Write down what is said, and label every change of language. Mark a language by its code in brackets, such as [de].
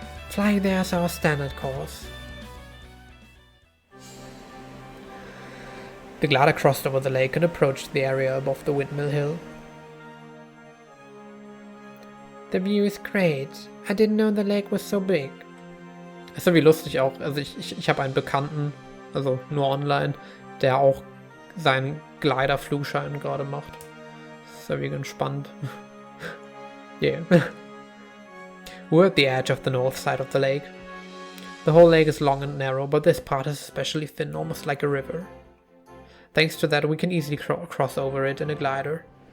[en] Flying there is our standard course. The glider crossed over the lake and approached the area above the windmill hill. The view is great. I didn't know the lake was so big. [de] Ist ja wie lustig auch. Also ich habe einen Bekannten, also nur online, der auch seinen Glider-Flugschein gerade macht. Ist ja wie ganz spannend. [en] Yeah. We're at the edge of the north side of the lake. The whole lake is long and narrow, but this part is especially thin, almost like a river. Thanks to that, we can easily cross over it in a glider.